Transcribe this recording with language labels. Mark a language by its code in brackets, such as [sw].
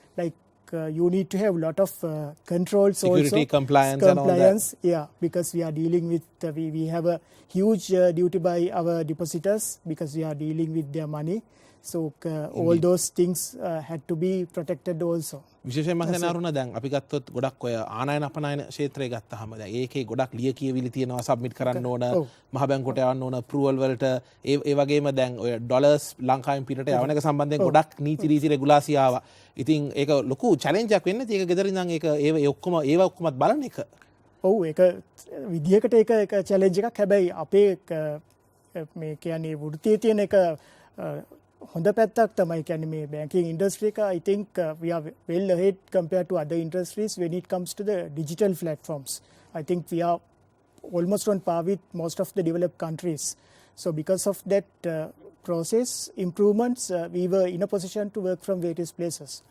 [en] Like you need to have a lot of controls, security, also. compliance, and all that. Yeah, because we are dealing with, we have a huge duty by our depositors because we are dealing with their money. So all those things had to be protected also. [si] විශේෂයෙන්ම හිතනවා දැන් අපි ගත්තොත් ගොඩක් ඔය ආනයන අපනයන ක්ෂේත්‍රය ගත්තාම දැන් ඒකේ ගොඩක් ලිය කියවිලි තියෙනවා සබ්මිට් කරන්න ඕන මහ බැංකුවට යවන්න ඕන අප්‍රූවල් වලට ඒ වගේම දැන් ඔය ඩොලර්ස් ලංකාවෙන් පිටට යවන එක සම්බන්ධයෙන් ගොඩක් නීති රීති රෙගුලාසි ආවා. ඉතින් ඒක ලොකු චැලෙන්ජ් එකක් වෙන්නේ. ඒක ගෙදර ඉඳන් ඒක ඒව ඔක්කොමත් බලන එක. ඔව් ඒක විදියකට ඒක චැලෙන්ජ් එකක්. හැබැයි අපේ මේ කියන්නේ වෘත්තියේ තියෙන එක හොඳ පැත්තක් තමයි. කියන්නේ මේ [en] banking industry එක I think we are well ahead compared to other industries when it comes to the digital platforms. I think we are almost on par with most of the developed countries. So because of that process improvements, we were in a position to work from various places.